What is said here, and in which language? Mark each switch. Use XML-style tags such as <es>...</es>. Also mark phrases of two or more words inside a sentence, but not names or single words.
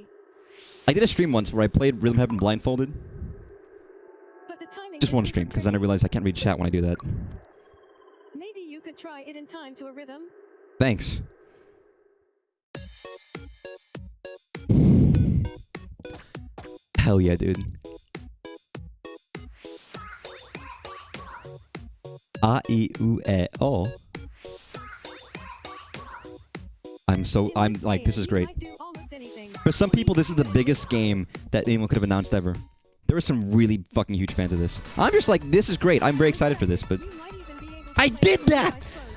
<en>I did a stream once where I played Rhythm Heaven blindfolded. but the timing Just is one super stream, because then I tricky. realized I can't read chat when I do that. Maybe you could try it in time to a rhythm. Thanks. Hell yeah, dude.</en> <ja>A-I-U-E-O.</ja> <en>I'm like, this is You great. might do almost anything. For some people, this is the biggest game that anyone could have announced ever. There are some really fucking huge fans of this. I'm just like, this is great. I'm very excited for this, but You might even be able to I play did it with that! your eyes closed.</en>